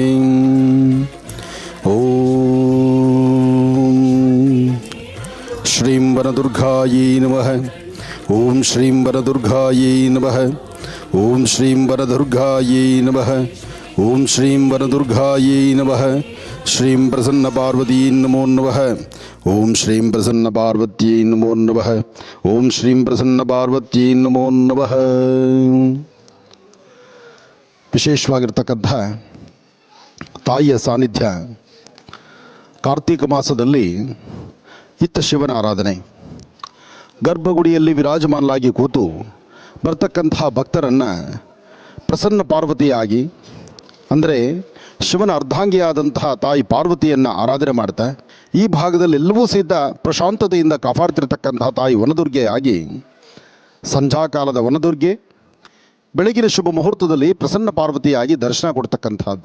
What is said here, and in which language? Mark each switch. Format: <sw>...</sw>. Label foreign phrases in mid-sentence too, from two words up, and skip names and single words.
<sa>ಓಂ ಶ್ರೀಂ ವನದುರ್ಗಾಯೈ ನಮಃ. ಓಂ ಶ್ರೀಂ ವನದುರ್ಗಾಯೈ ನಮಃ. ಓಂ ಶ್ರೀಂ ವನದುರ್ಗಾಯೈ ನಮಃ. ಓಂ ಶ್ರೀಂ ವನದುರ್ಗಾಯೈ ನಮಃ. ಶ್ರೀಂ ಪ್ರಸನ್ನ ಪಾರ್ವತೀ ನಮೋ ನಮಃ. ಓಂ ಶ್ರೀಂ ಪ್ರಸನ್ನ ಪಾರ್ವತ್ಯೈ ನಮೋ ನಮಃ. ಓಂ ಶ್ರೀಂ ಪ್ರಸನ್ನ ಪಾರ್ವತ್ಯೈ ನಮೋ ನಮಃ.</sa> <kn>ವಿಶೇಷವಾಗಿರ್ತಕ್ಕಂಥ ತಾಯಿಯ ಸಾನ್ನಿಧ್ಯ ಕಾರ್ತೀಕ ಮಾಸದಲ್ಲಿ ಇತ್ತ ಶಿವನ ಆರಾಧನೆ. ಗರ್ಭಗುಡಿಯಲ್ಲಿ ವಿರಾಜಮಾನಲಾಗಿ ಕೂತು ಬರ್ತಕ್ಕಂತಹ ಭಕ್ತರನ್ನು ಪ್ರಸನ್ನ ಪಾರ್ವತಿಯಾಗಿ, ಅಂದರೆ ಶಿವನ ಅರ್ಧಾಂಗಿಯಾದಂತಹ ತಾಯಿ ಪಾರ್ವತಿಯನ್ನು ಆರಾಧನೆ ಮಾಡ್ತಾ ಈ ಭಾಗದಲ್ಲಿ ಎಲ್ಲವೂ ಸಹಿತ ಪ್ರಶಾಂತತೆಯಿಂದ ಕಾಪಾಡ್ತಿರ್ತಕ್ಕಂತಹ ತಾಯಿ ವನದುರ್ಗೆಯಾಗಿ, ಸಂಧ್ಯಾಕಾಲದ ವನದುರ್ಗೆ ಬೆಳಗಿನ ಶುಭ ಮುಹೂರ್ತದಲ್ಲಿ ಪ್ರಸನ್ನ ಪಾರ್ವತಿಯಾಗಿ ದರ್ಶನ ಕೊಡ್ತಕ್ಕಂಥದ್ದು.</kn>